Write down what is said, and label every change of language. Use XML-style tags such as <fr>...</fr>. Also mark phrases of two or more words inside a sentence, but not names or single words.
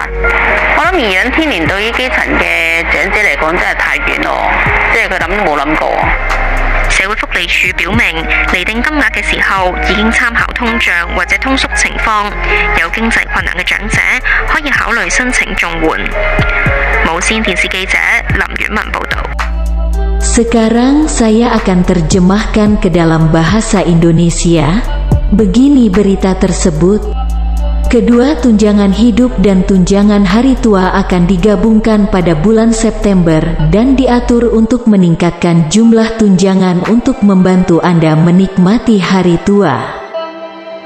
<yue>我諗頤養天年對於基層嘅長者嚟講真係太遠咯，即係佢諗都冇諗過。社會福利署表明，釐定金額嘅時候已經參考通脹或者通縮情況，有經濟困難嘅長者可以考慮申請綜援。無線電視記者林婉文報導。</yue> <id>Sekarang saya akan terjemahkan ke dalam bahasa Indonesia. Begini berita tersebut. Kedua tunjangan hidup dan tunjangan hari tua akan digabungkan pada bulan September dan diatur untuk meningkatkan jumlah tunjangan untuk membantu Anda menikmati hari tua.</id>